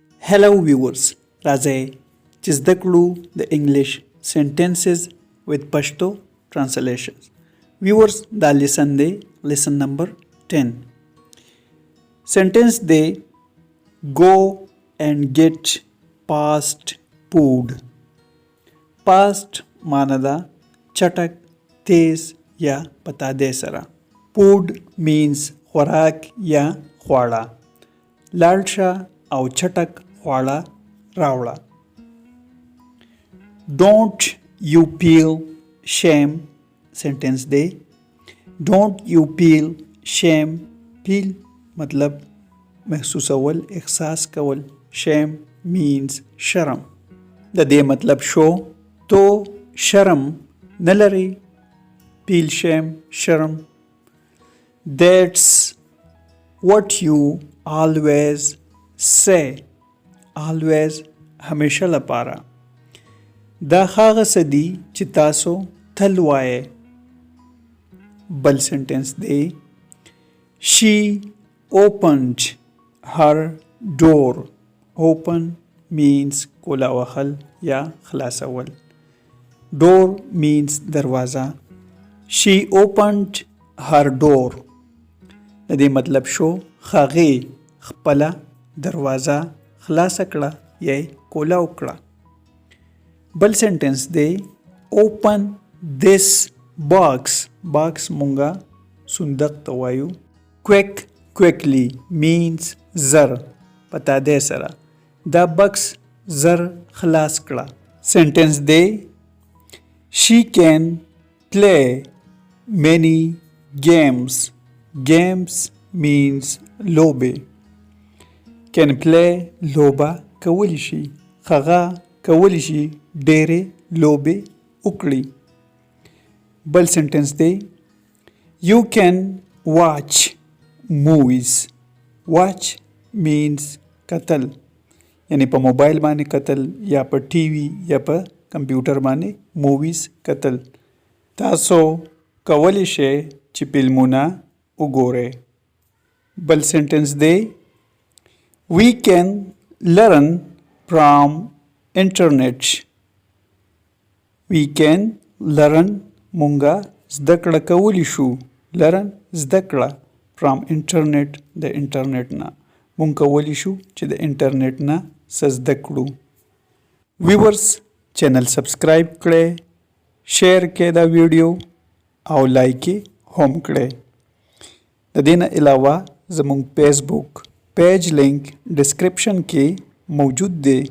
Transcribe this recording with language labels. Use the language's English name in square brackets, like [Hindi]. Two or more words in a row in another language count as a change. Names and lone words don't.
[English] Hello viewers, [Pashto] راځئ چې زده کړو د انګلیش [English] sentences with Pashto translations. Viewers, دا lesson دی lesson number 10. Sentence دی go and get past food. [Pashto] Past معنی دا چټک تیز یا پتاده سره. [English] Food means [Pashto] خوراک یا خواړه. لاړ شه او چټک خواړه راوړه. [English] Don't you feel shame sentence دی. Don't you feel shame. feel [Pashto] مطلب محسوسول احساس کول. [English] shame means [Pashto] شرم. د دې مطلب شو تو شرم نه لري. [English] feel shame شرم. That's what you always say. [Pashto] always همیشه لپاره. دا هغه څه دي چې تاسو تل وایې. بل سنټنس دی [English] She opened her door. Open means [Pashto] کولا وهل یا خلاصول. [English] Door means دروازه. She opened her door. [Pashto] د دې مطلب شو هغې خپله دروازه خلاصه کړه یا کولا وکړه. بل سنټنس دی [English] open this box. [Pashto] box مونږه صندوق ته وایو. [English] quickly means [Pashto] زر پتاده سره. دا بکس زر خلاص کړه. سنټنس دی [English] she can play many games. games means لوبې. can play [Pashto] لوبه کولی شي. هغه کولی شي ډېرې لوبې وکړي. بل سنټنس دی [English] you can watch movies. watch means [Pashto] کتل یعنی په موبایل باندې کتل یا په ټي وي یا په کمپیوټر باندې موویز کتل. تاسو کولی شئ چې فلمونه وګورئ. بل سنټنس دی [English] we can learn from internet. we can learn [Pashto] مونږه زده کړه کولی شو. learn زده کړه [English] from internet [Pashto] د انټرنیټ نه. مونږ کولی شو چې د انټرنیټ نه څه زده کړو. ویورز چینل سبسکرایب کړئ، شیر کړئ دا ویډیو او لایک یې هم کړئ. د دې نه علاوه زموږ فیسبوک پیج لینک ډسکرپشن کې موجود دی.